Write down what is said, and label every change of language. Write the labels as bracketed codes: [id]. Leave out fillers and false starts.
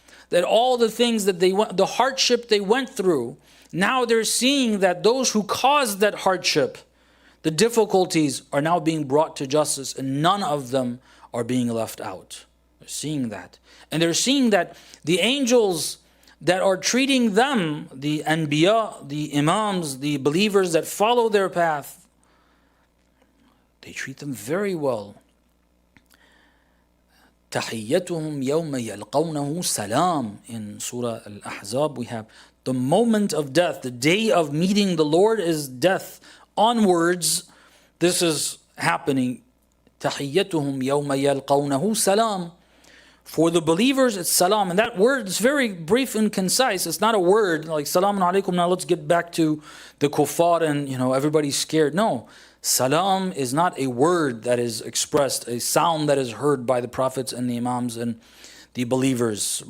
[en] That all the things that the hardship they went through, now they're seeing that those who caused that hardship, the difficulties, are now being brought to justice, and none of them are being left out. They're seeing that. And they're seeing that the angels that are treating them, the anbiya, the imams, the believers that follow their path, they treat them very well. [ar] تَحِيَّتُهُمْ يَوْمَ يَلْقَوْنَهُ salam. [en] In Surah Al-Ahzab we have the moment of death, the day of meeting the Lord is death. Onwards, this is happening. [ar] تَحِيَّتُهُمْ يَوْمَ يَلْقَوْنَهُ salam. [en] For the believers, it's salam. And that word is very brief and concise. It's not a word like salamun alaikum, now let's get back to the kuffar and everybody's scared. No, salam is not a word that is expressed, a sound that is heard by the prophets and the imams and the believers.